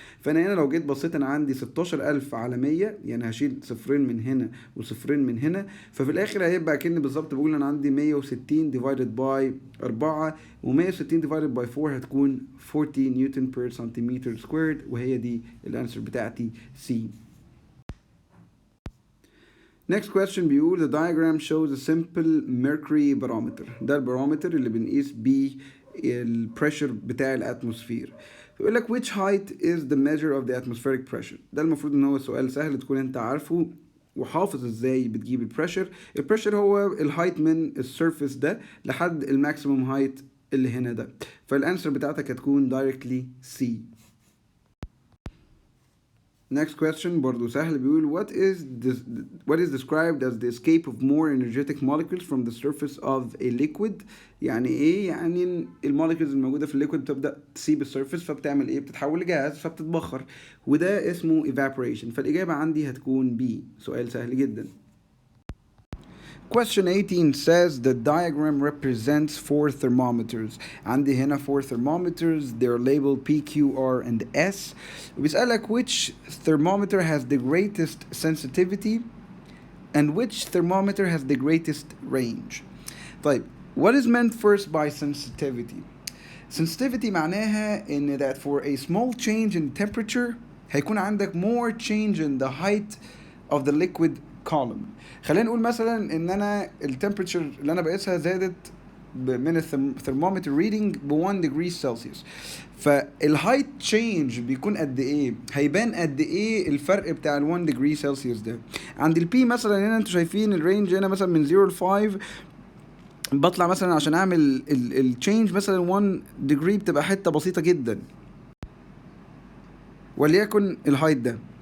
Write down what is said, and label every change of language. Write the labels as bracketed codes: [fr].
[ar] فانا هنا لو جيت بصيت انا عندي 16000 على 100، يعني هشيل صفرين من هنا وصفرين من هنا، ففي الاخر هيبقى كأني بالظبط بقول انا عندي 160 [en] divided by 4، [ar] و160 divided by 4 هتكون 40 نيوتن بير سنتيمتر سكويرد، وهي دي الانسر بتاعتي C. [en] Next question [ar] بيقول [en] the diagram shows a simple mercury barometer. [ar] ده البارومتر اللي بنقيس بيه البريشر بتاع الاتموسفير. بيقول لك [en] which height is the measure of the atmospheric pressure. [ar] ده المفروض ان هو سؤال سهل تكون انت عارفه وحافظ ازاي بتجيب البريشر. البريشر هو الهايت من السيرفيس ده لحد الماكسيموم هايت اللي هنا ده، فالانسر بتاعتك هتكون directly C. [en] Next question [ar] برضو سهل، بيقول [en] what is described as the escape of more energetic molecules from the surface of a liquid. [ar] يعني ايه؟ يعني الموليكولز الموجوده في الليكويد بتبدا تسيب السيرفيس، فبتعمل ايه؟ بتتحول لجاز فبتتبخر، وده اسمه evaporation. فالاجابه عندي هتكون B. سؤال سهل جدا. [en] Question 18 says the diagram represents 4 thermometers. [ar] عندي هنا 4 thermometers. [en] They're labeled P, Q, R, and S. [ar] وبيسألك [en] which thermometer has the greatest sensitivity and which thermometer has the greatest range. طيب, what is meant first by sensitivity? Sensitivity [ar] معناها إن [en] that for a small change in temperature [ar] هيكون عندك [en] more change in the height of the liquid column. [ar] خلينا نقول مثلا ان انا التمبريتشر اللي انا بقيسها زادت من الثرمومتر ريدنج ب 1 degree سلسيوس، فالهايت تشينج بيكون قد ايه؟ هيبان قد ايه الفرق بتاع ال 1 degree سلسيوس ده. عند البي مثلا هنا انتوا شايفين الرينج هنا مثلا من 0 ل 5، بطلع مثلا عشان اعمل التشينج مثلا 1 degree بتبقى حته بسيطه جدا، وليكن الهايت ده.